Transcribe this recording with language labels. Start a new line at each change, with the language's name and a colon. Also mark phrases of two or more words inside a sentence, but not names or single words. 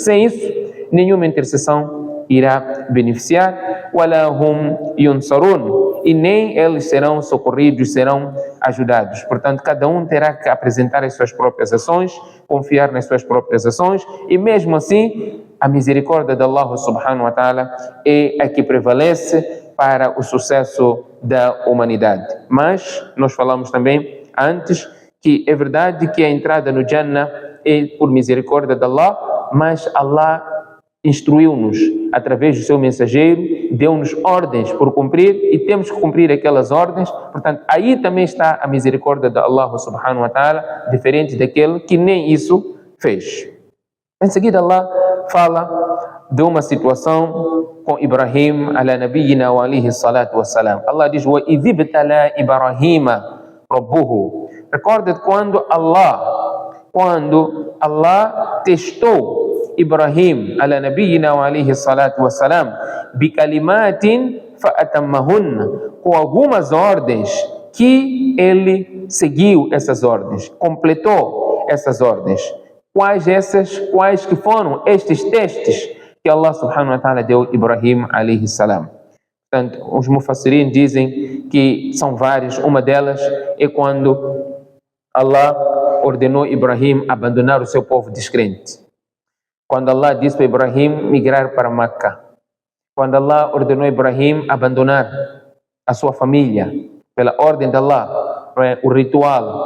Portuguese: Sem isso, nenhuma intercessão irá beneficiar.
Arabic: ولا هم ينصرون,
Portuguese: e nem eles serão socorridos, serão ajudados. Portanto, cada um terá que apresentar as suas próprias ações, confiar nas suas próprias ações, e mesmo assim, a misericórdia de
Arabic: الله سبحانه وتعالى
Portuguese: é a que prevalece para o sucesso da humanidade. Mas nós falamos também antes que é verdade que a entrada no Jannah é por misericórdia de Allah, mas Allah instruiu-nos através do seu mensageiro, deu-nos ordens por cumprir e temos que cumprir aquelas ordens. Portanto, aí também está a misericórdia de
Arabic: الله سبحانه وتعالى,
Portuguese: diferente daquele que nem isso fez. Em seguida, Allah fala de uma situação com Ibrahim
Arabic: على نبينا وآله الصلاة والسلام. Allah diz: "وإذ ابتلى إبراهيم ربه."
Portuguese: Recorda quando Allah testou Ibrahim
Arabic: على نبينا وآله الصلاة والسلام بكلمات فأتمهن,
Portuguese: com algumas ordens que ele seguiu essas ordens, completou essas ordens. Quais que foram estes testes que
Arabic: الله سبحانه وتعالى
Portuguese: deu a Ibrahim
Arabic: عليه السلام?
Portuguese: Portanto, os mufassirin dizem que são vários. Uma delas é quando Allah ordenou Ibrahim abandonar o seu povo descrente. Quando Allah disse para Ibrahim migrar para Meca. Quando Allah ordenou Ibrahim abandonar a sua família, pela ordem de Allah, o ritual.